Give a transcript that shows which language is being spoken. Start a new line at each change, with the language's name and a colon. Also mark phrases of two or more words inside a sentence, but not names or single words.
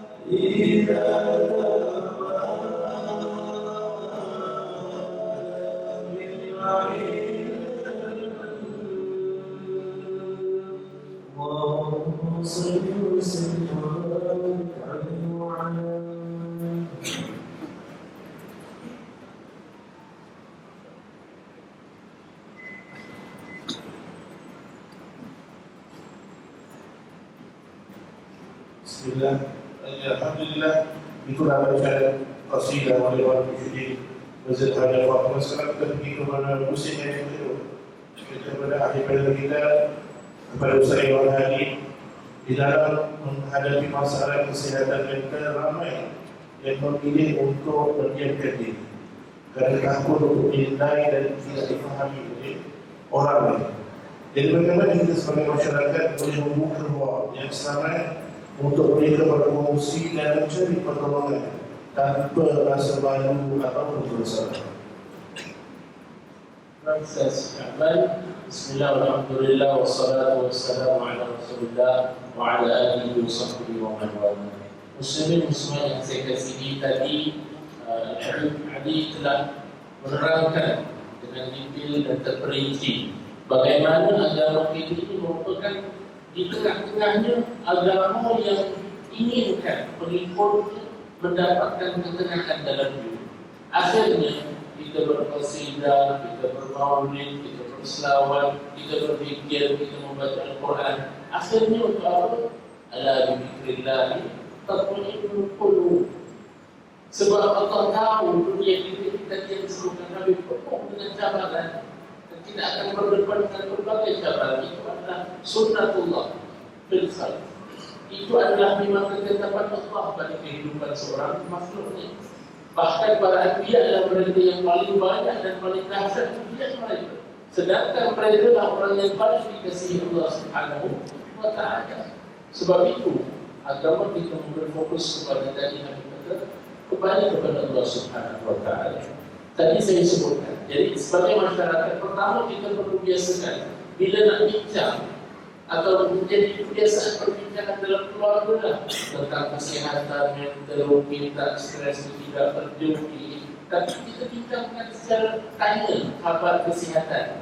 Arabic: إذا اللهم صل وسلم وبارك عليه وعلى
Malay: Bismillah. Alhamdulillah. Itulah bacaan qasidah oleh Wal Mujahidin Masjid Haji Fatimah. Sekarang kita pergi kepada musim yang kedua. Kita pada akhir pada kita kepada Ustaz Iwan Hadi di dalam menghadapi masalah kesihatan mental ramai yang memilih untuk berdiamkan diri kerana takut untuk dinilai dan tidak difahami oleh orang lain. Jadi bagaimana kita sebagai masyarakat boleh membuka ruang yang selamat untuk mereka berfungsi dan mencari pertolongan tanpa rasa malu atau bersalah.
Arabic: بسم الله، الحمد لله، والصلاة والسلام على رسول الله وعلى آله وصحبه ومن والاه.
Malay: Muslimin muslimat yang saya kasihi, tadi Al-Habib telah menerangkan dengan detail dan terperinci bagaimana agama kita ini merupakan di tengah-tengahnya agama yang inginkan pengikutnya mendapatkan ketenangan dalam hidup. Akhirnya kita berqasidah, kita bermaulid, kita berselawat, kita berzikir, kita membaca Al-Quran. Akhirnya untuk apa?
Arabic: ألا بذكر الله تطمئن القلوب.
Malay: Sebab Allah tahu dunia kita yang disebutkan Nabi penuh dengan cabaran. Kita akan berdepan dengan berbagai cabaran. Itu adalah
Arabic: سنة الله في الخلق.
Malay: Itu adalah memang ketetapan Allah pada kehidupan seorang makhluknya. Bahkan para anbiya adalah mereka yang paling banyak dan paling dahsyat ujian mereka. Sedangkan mereka adalah orang yang paling dikasihi Allah
Arabic: سبحانه وتعالى.
Malay: Sebab itu agama kita berfokus kepada tadi Nabi kata kembali kepada Allah
Arabic: سبحانه وتعالى.
Malay: Tadi saya sebutkan. Jadi sebagai masyarakat, pertama kita perlu biasakan bila nak bincang atau menjadi kebiasaan perbincangan dalam keluarga tentang kesihatan mental, kita stres tidak terjauhi, tapi kita bincangkan secara tanya khabar kesihatan.